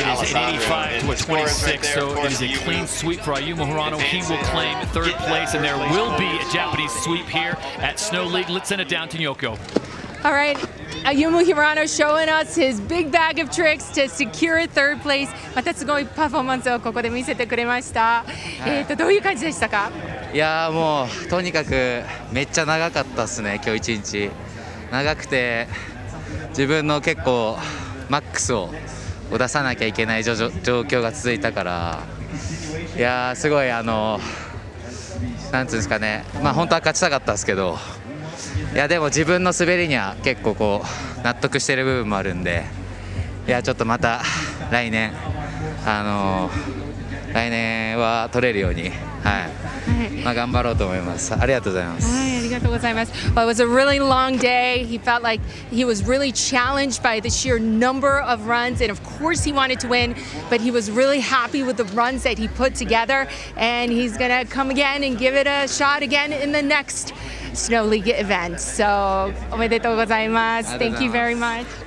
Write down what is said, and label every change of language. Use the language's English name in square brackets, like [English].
[English] it is an 85 to a 26, so it is a clean sweep for Ayumu Hirano. He will claim third place, and there will be a Japanese sweep here at Snow League. Let's send it down to Nyoko. All right, Ayumu Hirano showing us his big bag of tricks to secure third place. [Japanese] またすごいパフォーマンスをここで見せてくれました。どういう感じでしたか？いやーもうとにかくめっちゃ長かったですね、今日一日。長くて自分の結構マックスを出さなきゃいけない状況が続いたから、いやーすごいなんていうんですかね、まあ本当は勝ちたかったですけど。いやでも自分の滑りには結構こう納得してる部分もあるんで、いやちょっとまた来年は取れるように、まあ頑張ろうと思います。ありがとうございます。はい、ありがとうございます。 [English] Well, it was a really long day. He felt like he was really challenged by the sheer number of runs, and of course he wanted to win, but he was really happy with the runs that he put together, and he's gonna come again and give it a shot again in the next Snow League event. So, [Japanese] おめでとうございます。 [English] Thank you very much.